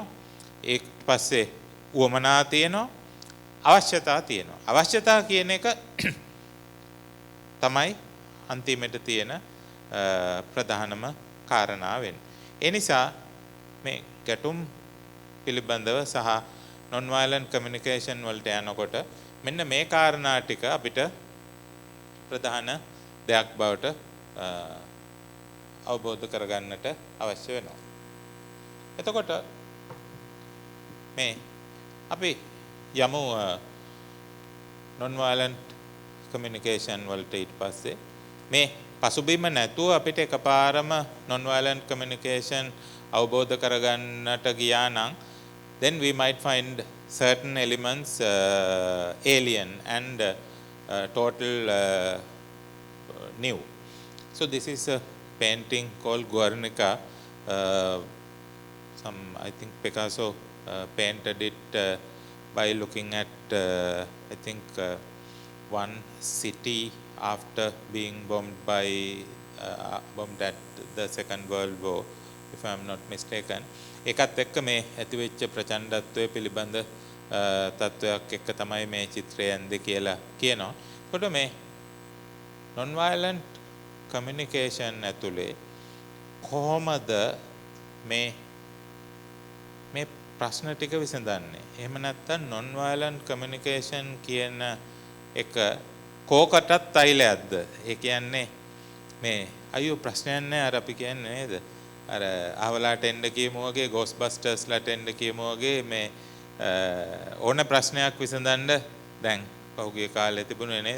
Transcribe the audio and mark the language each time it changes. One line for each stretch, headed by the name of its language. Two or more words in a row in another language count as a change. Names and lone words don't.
Sinhala: ඒක පස්සේ උවමනා තියෙනවා. අවශ්‍යතා තියෙනවා. අවශ්‍යතා කියන එක තමයි අන්තිමට තියෙන ප්‍රධානම කාරණා වෙන්නේ. ඒ නිසා මේ ගැටුම් පිළිබඳව සහ
English: non violent communication
Sinhala: වලට යනකොට මෙන්න මේ කාරණා ටික අපිට ප්‍රධාන දෙයක් බවට අවබෝධ කරගන්නට අවශ්‍ය වෙනවා. එතකොට මේ අපි යමු
English: non violent communication
Sinhala: වලට ඊට පස්සේ මේ පසුබිම නැතුව අපිට එකපාරම
English: non violent communication
Sinhala: අවබෝධ කරගන්නට ගියා නම්
English: then we might find certain elements alien and total new. So this is a painting called Guernica. I think Picasso painted it by looking at I think one city after being bombed at the Second World War if I am not mistaken.
Sinhala: ඒකත් එක්ක මේ ඇතිවෙච්ච ප්‍රචණ්ඩත්වයේ පිළිබඳ තත්වයක් එක්ක තමයි මේ චිත්‍රය යන්නේ කියලා කියනවා. ඒකට මේ
English: non violent communication
Sinhala: ඇතුලේ කොහොමද මේ ප්‍රශ්න ටික විසඳන්නේ? එහෙම නැත්නම්
English: non violent communication
Sinhala: කියන එක කෝකටත් අයිලයක්ද? ඒ කියන්නේ මේ අයියෝ ප්‍රශ්නයක් නැහැ අර අපි කියන්නේ නේද? අර අහවලාට එන්න කියමු වගේ Ghostbustersලාට එන්න කියමු වගේ මේ ඕන ප්‍රශ්නයක් විසඳන්න දැන් පහුගිය කාලේ තිබුණේ නේද?